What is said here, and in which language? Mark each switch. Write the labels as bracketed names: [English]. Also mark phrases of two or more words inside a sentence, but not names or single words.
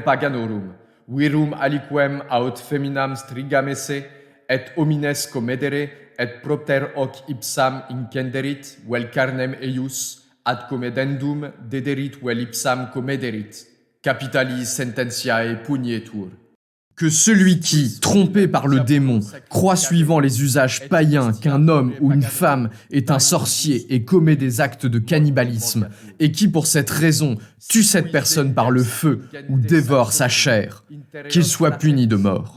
[Latin] paganorum, virum aliquem aut feminam strigamese, et homines comedere, et propter hoc ipsam incenderit, vel carnem eius, ad comedendum dederit vel ipsam comederit, capitali sententiae pugnetur. [French] Que celui qui, trompé par le démon, croit suivant les usages païens qu'un homme ou une femme est un sorcier et commet des actes de cannibalisme, et qui pour cette raison tue cette personne par le feu ou dévore sa chair, qu'il soit puni de mort.